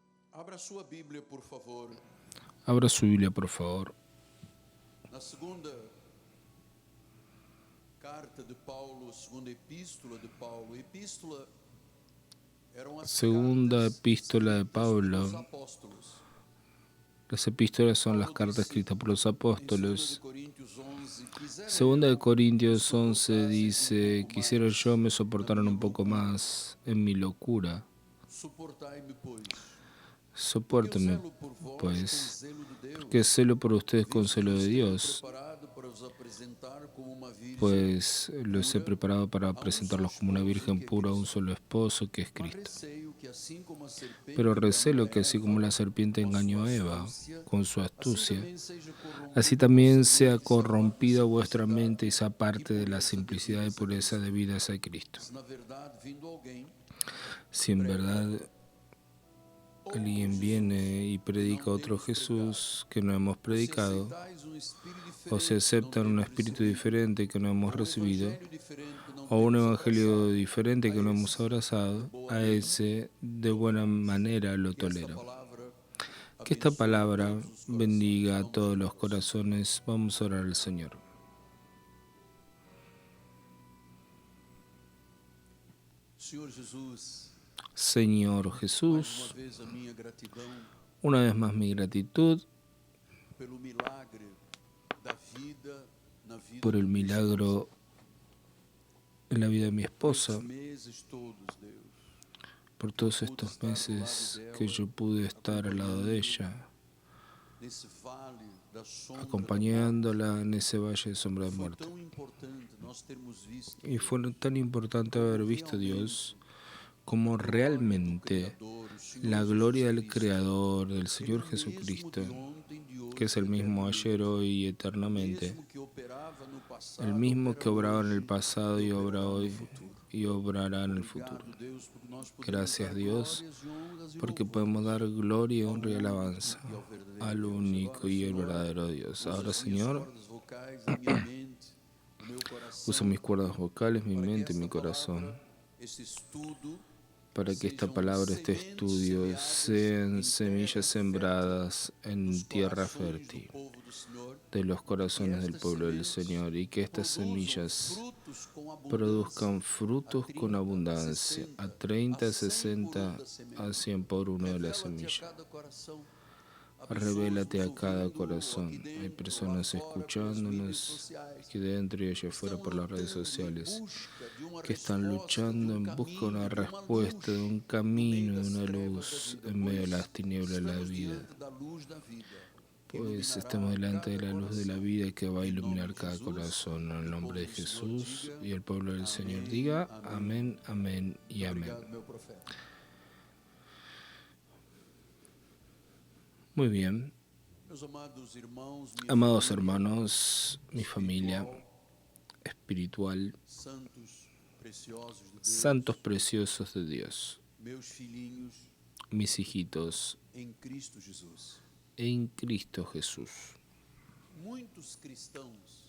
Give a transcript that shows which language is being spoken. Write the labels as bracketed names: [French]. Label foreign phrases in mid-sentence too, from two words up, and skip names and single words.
[Portuguese] Abra sua Bíblia, por favor, [Spanish] Abra su Biblia, por favor. [Portuguese] na segunda carta de Paulo, segunda epístola de Paulo. Epístola eram as Segunda cartas epístola de escritas pelos [Spanish] Pablo. [Portuguese] apóstolos. [Spanish] Las epístolas son las [Portuguese] Paulo [Spanish] cartas [Portuguese] disse [Spanish] escritas por los [Portuguese] em 2 [Spanish] apóstoles. [Portuguese] Coríntios 11, [Spanish] Segunda de Corintios [Portuguese] que [Spanish] 11 [Portuguese] suportassem um [Spanish] dice: [Portuguese] pouco [Spanish] quisiera [Portuguese] mais [Spanish] yo me [Portuguese] na [Spanish] soportaran [Portuguese] minha [Spanish] un poco [Portuguese] loucura. [Spanish] más en mi locura. [Portuguese] Suportai-me, pois, porque eu [Spanish] Sopórtenme, [Portuguese] zelo por vós com [Spanish] pues, [Portuguese] zelo de [Spanish] porque [Portuguese] Deus, [Spanish] celo por ustedes con [Portuguese] visto que [Spanish] celo [Portuguese] os [Spanish] de [Portuguese] tenho [Spanish] Dios, [Portuguese] preparado para os apresentar como uma virgem [Spanish] pues los he [Portuguese] pura [Spanish] preparado para [Portuguese] a só [Spanish] presentarlos como una [Portuguese] esposo, [Spanish] virgen [Portuguese] que é [Spanish] pura a un [Portuguese] Cristo. [Spanish] solo esposo, que es [Portuguese] Mas [Spanish] Cristo. [Portuguese] receio que assim como a [Spanish] Pero [Portuguese] serpente enganou [Spanish] recelo [Portuguese] a [Spanish] que así como [Portuguese] Eva [Spanish] la serpiente [Portuguese] com [Spanish] engañó [Portuguese] sua [Spanish] a Eva [Portuguese] astúcia, [Spanish] con su [Portuguese] assim [Spanish] astucia, [Portuguese] também seja [Spanish] así [Portuguese] corrompida a vossa [Spanish] también sea [Portuguese] mente e se aparta a [Spanish] corrompida vuestra [Portuguese] simplicidade [Spanish] mente y se [Portuguese] e [Spanish] aparte de la [Portuguese] pureza [Spanish] simplicidad y [Portuguese] devidas a [Spanish] pureza [Portuguese] Cristo. [Spanish] debidas a Cristo. [Portuguese] Se na verdade vindo alguém [Spanish] Si en [Portuguese] prega [Spanish] verdad [Portuguese] outro [Spanish] alguien [Portuguese] Jesus [Spanish] viene y [Portuguese] que não [Spanish] predica otro [Portuguese] temos pregado, [Spanish] Jesús que no hemos [Portuguese] ou se [Spanish] predicado, [Portuguese] aceitais espírito [Spanish] o se [Portuguese] diferente que não [Spanish] aceptan un [Portuguese] tendes [Spanish] espíritu [Portuguese] recebido, [Spanish] diferente que no hemos [Portuguese] ou [Spanish] recibido, [Portuguese] evangelho diferente que não [Spanish] o un [Portuguese] temos [Spanish] evangelio [Portuguese] abraçado, [Spanish] diferente [Portuguese] a [Spanish] que no hemos [Portuguese] esse de [Spanish] abrazado, [Portuguese] boa [Spanish] a [Portuguese] gana [Spanish] ese de buena [Portuguese] toleramos. [Spanish] manera lo [Portuguese] Que esta [Spanish] tolera. [Portuguese] palavra [Spanish] Que esta [Portuguese] abençoe [Spanish] palabra [Portuguese] todos os corações. [Spanish] bendiga a [Portuguese] Vamos [Spanish] todos [Portuguese] orar [Spanish] los [Portuguese] ao Senhor. [Spanish] corazones. Vamos a orar al Señor. [Portuguese] Senhor Jesus, [Spanish] Señor [Portuguese] mais uma [Spanish] Jesús, [Portuguese] vez a minha gratidão [Spanish] una vez más mi gratitud [Portuguese] pelo milagre da vida na vida [Spanish] por [Portuguese] da [Spanish] el [Portuguese] minha esposa. [Spanish] milagro en la vida de mi [Portuguese] Por esses [Spanish] esposa, [Portuguese] meses todos, Deus, [Spanish] por [Portuguese] que eu [Spanish] todos [Portuguese] pude [Spanish] estos [Portuguese] estar do lado [Spanish] meses [Portuguese] dela, [Spanish] que yo pude estar al lado de ella, [Portuguese] nesse vale da sombra da morte. [Spanish] acompañándola en ese valle de sombra de [Portuguese] Foi [Spanish] muerte. [Portuguese] tão importante nós termos visto, [Spanish] Y fue [Portuguese] Deus, [Spanish] tan importante haber visto a Dios como [Portuguese] a glória do [Spanish] realmente [Portuguese] Criador, o Senhor [Spanish] la [Portuguese] Jesus [Spanish] gloria del [Portuguese] Cristo, [Spanish] Creador, del [Portuguese] Ele [Spanish] Señor [Portuguese] é o mesmo [Spanish] Jesucristo, [Portuguese] de ontem, de hoje, [Spanish] que es el mismo ayer, hoy y [Portuguese] o [Spanish] eternamente, [Portuguese] mesmo que operava no passado, [Spanish] el mismo [Portuguese] opera [Spanish] que obraba en el [Portuguese] hoje [Spanish] pasado [Portuguese] e [Spanish] y obra [Portuguese] operará no [Spanish] hoy [Portuguese] futuro. [Spanish] y obrará en el futuro. [Portuguese] Obrigado, Deus, porque nós podemos [Spanish] Gracias [Portuguese] dar [Spanish] Dios, [Portuguese] glórias e honras e [Spanish] porque [Portuguese] louvores [Spanish] podemos dar gloria, [Portuguese] ao [Spanish] honra y [Portuguese] único [Spanish] alabanza [Portuguese] e ao verdadeiro [Spanish] al [Portuguese] Deus. [Spanish] único [Portuguese] Agora, [Spanish] y el [Portuguese] Senhor, [Spanish] verdadero Dios. [Portuguese] usa [Spanish] Ahora, [Portuguese] as minhas [Spanish] Señor, [Portuguese] cordas vocais, a minha mente, o meu [Spanish] usa [Portuguese] coração, [Spanish] mis cuerdas vocales, mi [Portuguese] para que [Spanish] mente y [Portuguese] esta [Spanish] mi corazón, [Portuguese] palavra, este estudo, [Spanish] para que esta [Portuguese] sejam [Spanish] palabra, este [Portuguese] sementes [Spanish] estudio, [Portuguese] semeadas [Spanish] sean [Portuguese] em terra [Spanish] semillas [Portuguese] fértil [Spanish] sembradas en [Portuguese] nos [Spanish] tierra [Portuguese] corações do [Spanish] fértil [Portuguese] povo do Senhor, [Spanish] de los [Portuguese] e que [Spanish] corazones del [Portuguese] estas [Spanish] pueblo del [Portuguese] sementes [Spanish] Señor, y que estas [Portuguese] produzam [Spanish] semillas [Portuguese] frutos com abundância, [Spanish] produzcan [Portuguese] a [Spanish] frutos con [Portuguese] 30, a [Spanish] abundancia, 60, a a 30, [Portuguese] 100 por um [Spanish] 60, [Portuguese] da semente. [Spanish] a 100 por uno de la [Portuguese] Revela-te a [Spanish] semilla. [Portuguese] cada coração. [Spanish] Revélate [Portuguese] Abençoa-os [Spanish] a cada [Portuguese] ouvindo aqui [Spanish] corazón. Hay [Portuguese] dentro, lá [Spanish] personas [Portuguese] fora, pelas mídias [Spanish] escuchándonos [Portuguese] sociais, [Spanish] aquí dentro y allá afuera [Portuguese] estão [Spanish] por las redes [Portuguese] lutando em [Spanish] sociales, [Portuguese] busca de uma [Spanish] que están [Portuguese] resposta, de [Spanish] luchando [Portuguese] um [Spanish] en busca de una [Portuguese] caminho, de uma [Spanish] respuesta, de [Portuguese] luz [Spanish] un [Portuguese] no meio [Spanish] camino, de [Portuguese] das [Spanish] una [Portuguese] trevas da [Spanish] luz [Portuguese] vida, [Spanish] en medio de [Portuguese] pois [Spanish] las tinieblas de la [Portuguese] estamos [Spanish] vida. [Portuguese] diante da luz da vida, que [Spanish] Pues [Portuguese] iluminará [Spanish] estamos delante de [Portuguese] cada [Spanish] la luz de la [Portuguese] coração. [Spanish] vida que va a [Portuguese] Em nome [Spanish] iluminar [Portuguese] de [Spanish] cada [Portuguese] Jesus, [Spanish] corazón. En [Portuguese] e [Spanish] el [Portuguese] o [Spanish] nombre [Portuguese] povo [Spanish] de [Portuguese] do Senhor [Spanish] Jesús [Portuguese] diga [Spanish] y el pueblo del Señor [Portuguese] amém, [Spanish] diga [Portuguese] amém. [Spanish] amén, amén y amén. [Portuguese] Obrigado, meu profeta. [Spanish] Muy bien. [Portuguese] Meus amados irmãos, minha [Spanish] Amados [Portuguese] família, [Spanish] hermanos, mi familia espiritual, [Portuguese] santos preciosos de Deus, [Spanish] santos preciosos de Dios, [Portuguese] meus filhinhos [Spanish] mis hijitos [Portuguese] em Cristo Jesus. [Spanish] en Cristo Jesús. [Portuguese] Muitos cristãos